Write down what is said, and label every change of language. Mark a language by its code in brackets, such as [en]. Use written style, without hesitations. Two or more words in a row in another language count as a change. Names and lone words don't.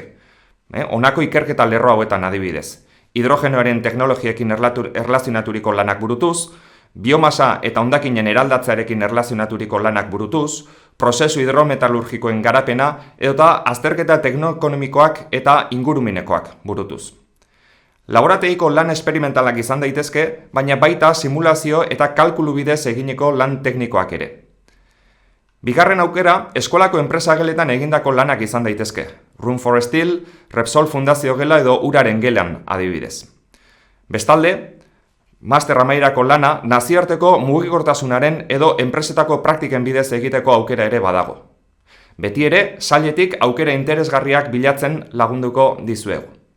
[eu] Honako ikerketa lerro hauetan adibidez. Hidrogenoaren teknologiekin erlazionaturiko lanak burutuz, biomasa eta hondakinen eraldatzearekin erlazionaturiko lanak burutuz, prozesu hidrometalurgikoen garapena edota azterketa teknoekonomikoak eta ingurumenekoak burutuz. Laborategiko lan esperimentalak izan daitezke, baina baita simulazio eta kalkulu bidez egineko lan teknikoak ere. Bigarren aukera, eskolako enpresageletan egindako lanak izan daitezke. Room for Steel, Repsol Fundazio gela edo uraren gelan adibidez. Bestalde, master amaierako lana nazioarteko mugikortasunaren edo enpresetako praktiken bidez egiteko aukera ere badago. Beti ere, sailetik aukera interesgarriak bilatzen lagunduko dizuegu.